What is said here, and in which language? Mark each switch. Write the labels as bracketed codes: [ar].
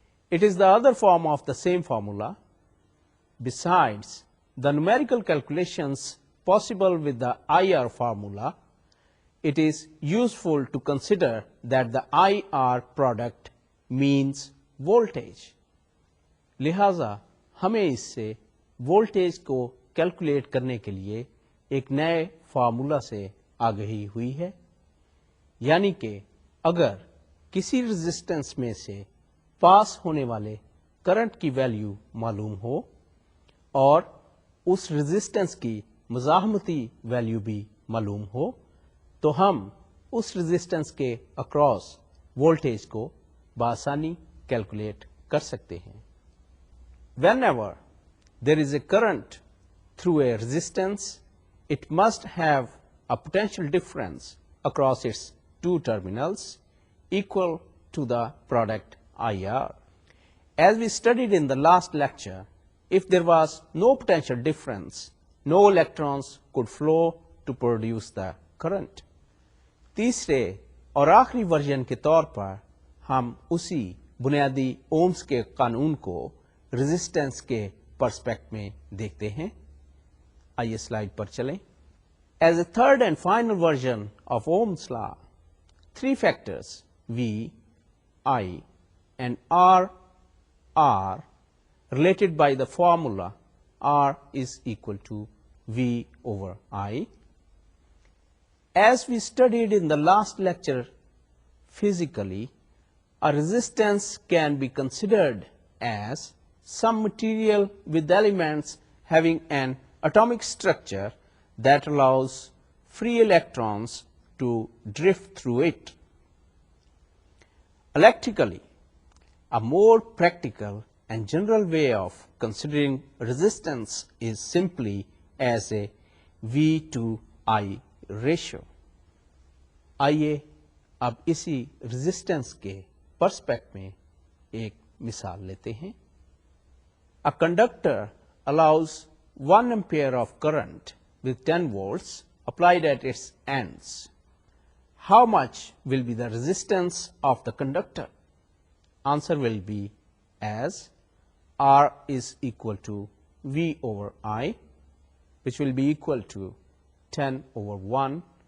[en] It is the other form of the same formula. Besides the numerical calculations possible with the IR formula, it is useful to consider that the IR product means voltage. [ur] لہذا ہمیں اس سے voltage کو calculate کرنے کے لیے ایک نئے formula سے آگہی ہوئی ہے۔ یعنی کہ اگر کسی ریزسٹنس میں سے پاس ہونے والے کرنٹ کی ویلیو معلوم ہو اور اس ریزسٹنس کی مزاحمتی ویلیو بھی معلوم ہو تو ہم اس ریزسٹنس کے اکراس وولٹیج کو بآسانی کیلکولیٹ کر سکتے ہیں. [en] Whenever there is a current through a resistance, it must have a potential difference across its two terminals equal to the product IR. As we studied in the last lecture, if there was no potential difference, no electrons could flow to produce the current. [ur] تیسرے اور آخری version کے طور پر ہم اسی بنیادی ohms کے قانون کو ریزسٹنس کے پرسپیکٹ میں دیکھتے ہیں. آئیے سلائڈ پر چلیں. [en] As a third and final version of Ohm's law, 3 factors V, I and R are related by the formula R is equal to V over I. As we studied in the last lecture physically, a resistance can be considered as some material with elements having an atomic structure that allows free electrons to drift through it. Electrically, a more practical and general way of considering resistance is simply as a V to I ratio. [ur] آئیے اب اسی resistance کے perspective میں ایک مثال لیتے ہیں. [en] A conductor allows 1 ampere of current with 10 volts applied at its ends. How much will be the resistance of the conductor? Answer will be as R is equal to V over I, which will be equal to 10 over 1.